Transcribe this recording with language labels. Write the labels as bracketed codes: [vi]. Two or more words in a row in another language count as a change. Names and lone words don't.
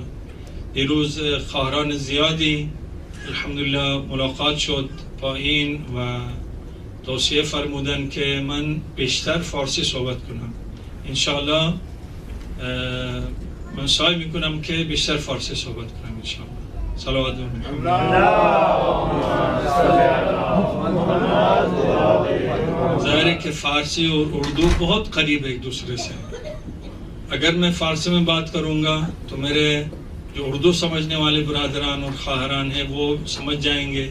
[fa] دیروز خواهران زیادی الحمدلله ملاقات شد با این و توصیه فرمودن که من بیشتر فارسی صحبت کنم. انشاءالله من سعی میکنم که بیشتر فارسی صحبت کنم انشاءالله. [ur] صلوات و ظاہر ہے کہ فارسی اور اردو بہت قریب ایک دوسرے سے. اگر میں فارسی میں بات کروں گا تو میرے جو اردو سمجھنے والے برادران اور خواہران ہیں وہ سمجھ جائیں گے.